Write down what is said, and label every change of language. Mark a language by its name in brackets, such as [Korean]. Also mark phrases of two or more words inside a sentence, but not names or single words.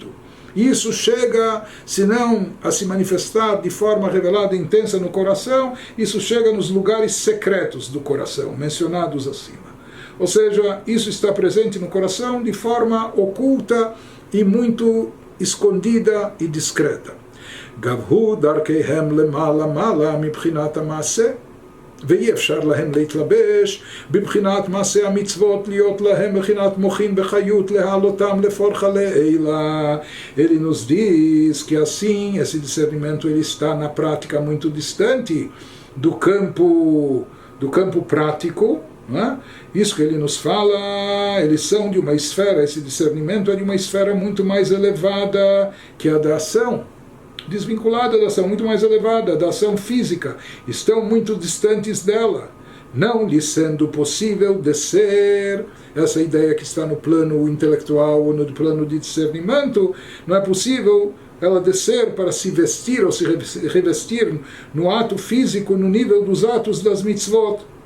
[Portuguese] Isso chega, se não a se manifestar de forma revelada e intensa no coração, isso chega nos lugares secretos do coração, mencionados acima. Ou seja, isso está presente no coração de forma oculta e muito escondida e discreta. [Hebrew] גבהו דרכיהם למעלה מעלה מבחינת המעשה, ואי אפשר להם להתלבש בבחינת מעשה המצוות להיות להם בחינת מוחין בחיות להעלותם לפורחה לעילה. [Portuguese] Ele nos diz que assim esse discernimento ele está na prática muito distante do campo prático, não é? Isso que ele nos fala, eles são de uma esfera, esse discernimento é de uma esfera muito mais elevada que a da ação, desvinculada da ação, muito mais elevada, da ação física, estão muito distantes dela, não lhe sendo possível descer, essa ideia que está no plano intelectual ou no plano de discernimento, não é possível ela descer para se vestir ou se revestir no ato físico, no nível dos atos das mitzvot.